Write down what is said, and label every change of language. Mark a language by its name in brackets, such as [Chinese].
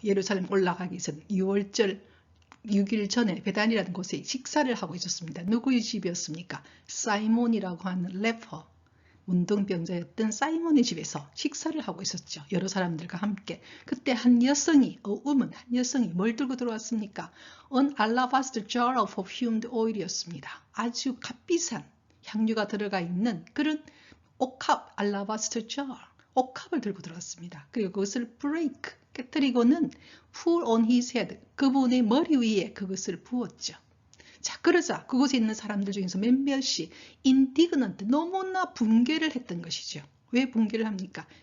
[Korean] 예루살렘 올라가기 전 6월절 6일 전에 베단이라는 곳에 식사를 하고 있었습니다. 누구의 집이었습니까? 사이몬이라고 하는 래퍼, 문둥병자였던 사이몬의 집에서 식사를 하고 있었죠. 여러 사람들과 함께. 그때 한 여성이 뭘 들고 들어왔습니까? [English] An alabaster jar of perfumed oil이었습니다. [Korean] 아주 값비싼 향유가 들어가 있는 그런 옥합, 알라바스터 jar, 옥합을 들고 들어왔습니다. 그리고 그것을 break, 깨뜨리고는 [English] pour on his head, [Korean] 그분의 머리 위에 그것을 부었죠. 자, 그러자 그곳에 있는 사람들 중에서 몇몇이 indignant, 너무나 붕괴를 했던 것이죠. 왜 붕괴를 합니까?